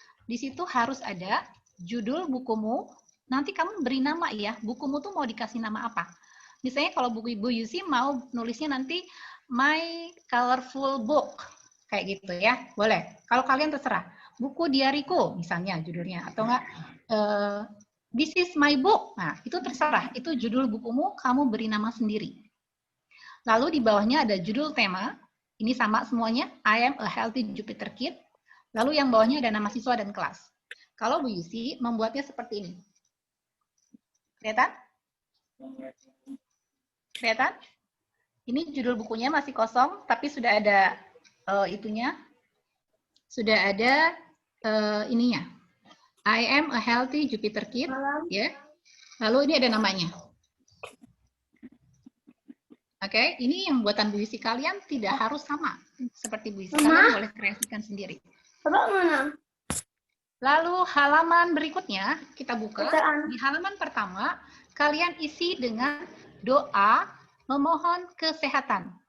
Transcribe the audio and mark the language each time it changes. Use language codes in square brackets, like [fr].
[id] Di situ harus ada judul bukumu. Nanti kamu beri nama ya. Bukumu tuh mau dikasih nama apa? Misalnya kalau buku Ibu Yusi mau nulisnya nanti [en] My Colorful Book. [id] Kayak gitu ya, boleh. Kalau kalian terserah. Buku diariku misalnya judulnya. Atau enggak, [en] This is my book. [id] Nah, itu terserah. Itu judul bukumu, kamu beri nama sendiri. Lalu di bawahnya ada judul tema. Ini sama semuanya. [en] I am a healthy Jupiter kid. [id] Lalu yang bawahnya ada nama siswa dan kelas. Kalau Bu Yusi membuatnya seperti ini. Kelihatan? Kelihatan? Ini judul bukunya masih kosong, tapi sudah ada itunya. Sudah ada ininya. [en] I am a healthy Jupiter kid. [id] Ya. Lalu ini ada namanya. Oke, ini yang buatan Bu Yusi, kalian tidak harus sama seperti Bu Yusi. Kalian boleh kreasikan sendiri. Lalu halaman berikutnya kita buka. Di halaman pertama, kalian isi dengan doa memohon kesehatan.